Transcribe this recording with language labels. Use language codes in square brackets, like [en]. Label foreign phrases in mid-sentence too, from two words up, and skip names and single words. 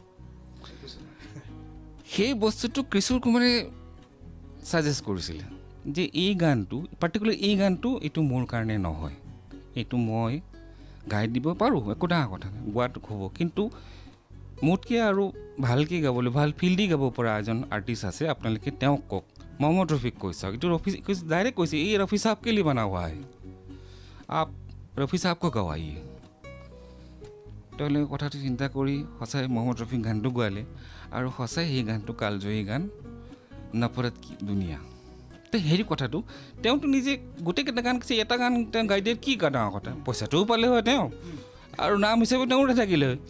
[as] সেই বস্তুটো কিশোৰ কুমাৰে ছাজেষ্ট কৰিছিলে যে এই গানটো পাৰ্টিকুলাৰ এই গানটো এইটো মোৰ কাৰণে নহয়, এইটো মই গাই দিব পাৰোঁ, একো ডাঙৰ কথা নাই, গোৱাটো হ'ব, কিন্তু মোতকৈ আৰু ভালকৈ গাবলৈ ভাল ফিল দি গাব পৰা এজন আৰ্টিষ্ট আছে, আপোনালোকে তেওঁক কওক। মহম্মদ ৰফিক কৈছে, এইটো ৰফি ডাইৰেক্ট কৈছে, এই ৰফি সাহেব কে [hi] लिए बना हुआ है, आप [as] ৰফি সাহেব [hi] को गवाइए। [as] তেওঁলোকে কথাটো চিন্তা কৰি সঁচাই মহম্মদ ৰফিক গানটো গোৱালে, আৰু সঁচাই সেই গানটো কালজয়ী গান নফৰত কি দুনিয়া। তো হেৰি কথাটো তেওঁতো নিজে গোটেইকেইটা গান কৈছে, এটা গান তেওঁ গাই দিয়ে, কি ডাঙৰ কথা, পইচাটোও পালে হয় তেওঁ, আৰু নাম হিচাপে তেওঁ থাকিলে হয়।